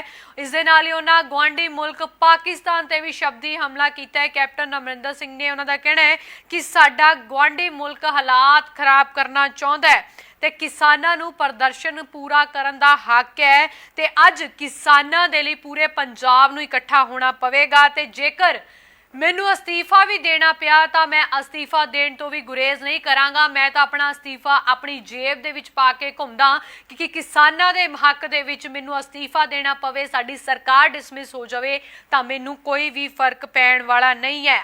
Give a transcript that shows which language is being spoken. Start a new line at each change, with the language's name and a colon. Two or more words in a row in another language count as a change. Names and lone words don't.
Punjabi: ਇਸ ਦੇ ਨਾਲ ਹੀ ਉਨ੍ਹਾਂ ਗੁਆਂਢੀ ਮੁਲਕ ਪਾਕਿਸਤਾਨ ਤੇ ਭੀ ਸ਼ਬਦੀ ਹਮਲਾ ਕਿਆ ਹੈ। ਕੈਪਟਨ ਅਮਰਿੰਦਰ ਸਿੰਘ ਨੇ ਉਨ੍ਹਾਂ ਦਾ ਕਹਿਣਾ ਹੈ ਕਿ ਸਾਡਾ ਗੁਆਂਢੀ ਮੁਲਕ ਹਾਲਾਤ ਖ਼ਰਾਬ ਕਰਨਾ ਚਾਹੁੰਦਾ ਹੈ ਤੇ ਕਿਸਾਨਾਂ ਨੂੰ ਪ੍ਰਦਰਸ਼ਨ ਪੂਰਾ ਕਰਨ ਦਾ ਹੱਕ ਹੈ ਤੇ ਅੱਜ ਕਿਸਾਨਾਂ ਦੇ ਲਈ ਪੂਰੇ ਪੰਜਾਬ ਨੂੰ ਇਕੱਠਾ ਹੋਣਾ ਪਵੇਗਾ। ਤੇ ਜੇਕਰ ਮੈਨੂੰ ਅਸਤੀਫਾ ਵੀ ਦੇਣਾ ਪਿਆ ਤਾਂ ਮੈਂ ਅਸਤੀਫਾ ਦੇਣ ਤੋਂ ਵੀ ਗੁਰੇਜ਼ ਨਹੀਂ ਕਰਾਂਗਾ। ਮੈਂ ਤਾਂ ਆਪਣਾ ਅਸਤੀਫਾ ਆਪਣੀ ਜੇਬ ਦੇ ਵਿੱਚ ਪਾ ਕੇ ਘੁੰਮਦਾ ਕਿ ਕਿਸਾਨਾਂ ਦੇ ਹੱਕ ਦੇ ਵਿੱਚ ਮੈਨੂੰ ਅਸਤੀਫਾ ਦੇਣਾ ਪਵੇ, ਸਾਡੀ ਸਰਕਾਰ ਡਿਸਮਿਸ ਹੋ ਜਾਵੇ ਤਾਂ ਮੈਨੂੰ ਕੋਈ ਵੀ ਫਰਕ ਪੈਣ ਵਾਲਾ ਨਹੀਂ ਹੈ।